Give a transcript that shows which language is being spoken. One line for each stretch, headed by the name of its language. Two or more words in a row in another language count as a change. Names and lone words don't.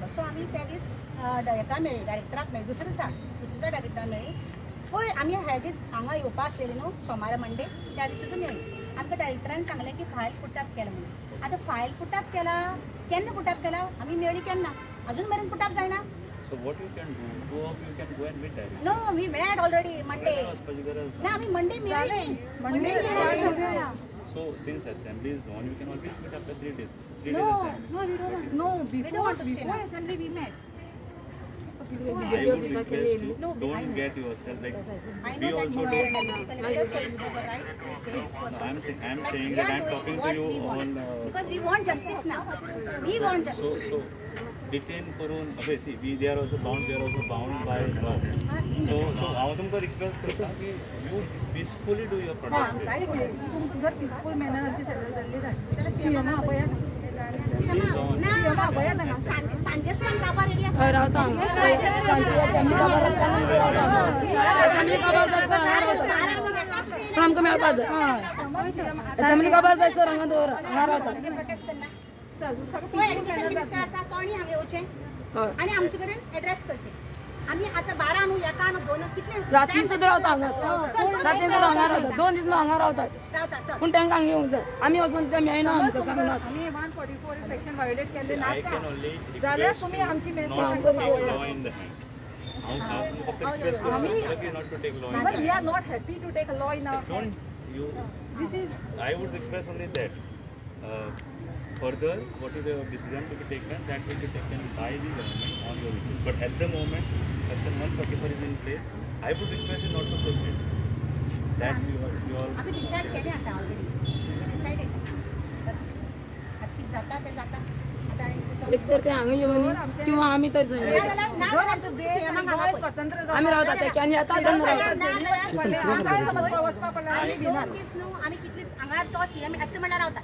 Konkani: सो आमी त्या दीस हेका मेळ्ळी डायरेक्टराक मेळ्ळी दुसऱ्या दिसा डायरेक्टराक मेळ्ळी. पळय आमी ह्या दीस हांगा येवपा आसलेली न्हू सोमार मंडे त्या दिसूच मेळ्ळी. आमकां डायरेक्टरान सांगलें की फायल पुटअप केला म्हणून. आता फायल पुटअप केला केन्ना पुटअप केला आमी मेळ्ळी केन्ना अजून मेरेन पुटअप जायना.
English: so what you can do, two of you can go and meet directly. No we met already Monday
Konkani: ना आमी मंडे मेळ्ळी.
English: So since assembly is on, you can always meet after 3 days. 3 No, days assembly. no, we don't. No, before assembly we met. I would request you, No, I don't know. get yourself like. I We know that also you are don't. a deputy collector, so you have a right to say for I'm But saying we that are I'm doing talking to what you we want. on. Because we want justice now. We want justice. So detain करून see they are also bound by law. So I want to request करता की you peacefully do your protest.
Konkani: तुमकां जर
English: peaceful manner
Konkani: आमची सेटल जाल्ली जाल्यार सीएमा अपयात सांजेच पण बाबा रेडी आसा. आमकां मेळपा जाय. असेंब्ली खबर जाय सर हांगा दवर हांगा रावता. प्रोटेस्ट करना
English: education minister
Konkani: आसा तो आनी हांवें येवचें आनी आमचे कडेन एड्रेस करचें. आमी आतां 12 न्हू 1 न्हू 2 कितले राती सुद्दां रावता हांगा. राती सुद्दां हांगा रावता. 2 दीस हांगा रावतात. पूण तांकां हांगा येवंक जाय. आमी वचून ते मेळना आमकां सांगनात. आमी 144
English: section violate
Konkani: केल्ले
English: I
Konkani: नाका
English: can only
Konkani: जाल्यार
English: request
Konkani: तुमी
English: you
Konkani: आमची
English: not मेसेज to take law in the hand.
Konkani: हांव फक्त
English: request करता not to take law in the hand. we are not happy to take a law in our hand. Don't you? This is I would request only that. Further, what is the decision to be taken, that will be taken by the government on your issue. But at the moment, Section 144 is in place. I would request you not to proceed. That you all.
Konkani: आमी डिसायड केलें आतां ऑलरेडी.
English: डिसायडेड.
Konkani: आतां कितें जाता तें जाता. एक तर ते हांगा येवन किंवा आमी तर आमी रावता ते कॅन येता तेन्ना आमी कितली हांगा तो सीएम येता म्हणल्यार रावता.